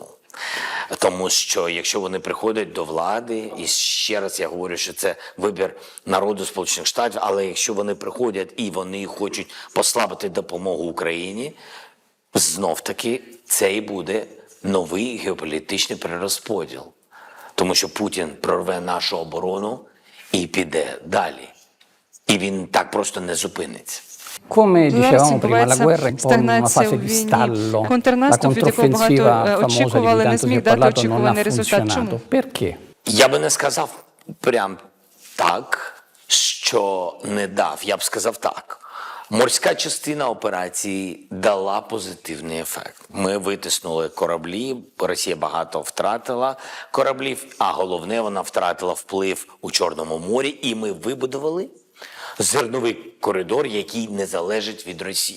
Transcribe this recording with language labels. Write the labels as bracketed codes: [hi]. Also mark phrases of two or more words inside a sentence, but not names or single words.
[uk] Тому що якщо вони приходять до влади, і ще раз я говорю, що це вибір народу Сполучених Штатів, але якщо вони приходять і вони хочуть послабити допомогу Україні, знов-таки це і буде новий геополітичний перерозподіл. Тому що Путін прорве нашу оборону і піде далі. І він так просто не зупиниться. [it] Come dicevamo prima, la guerra è un po' una fase di stallo. La controffensiva famosa di cui tanto si è parlato non ha funzionato. Perché? [uk] Я би не сказав прям так, що не дав. Я б сказав так. Морська частина операції дала позитивний ефект. Ми витиснули кораблі, Росія багато втратила кораблів, а головне, вона втратила вплив у Чорному морі, і ми вибудували зерновий коридор, який не залежить від Росії.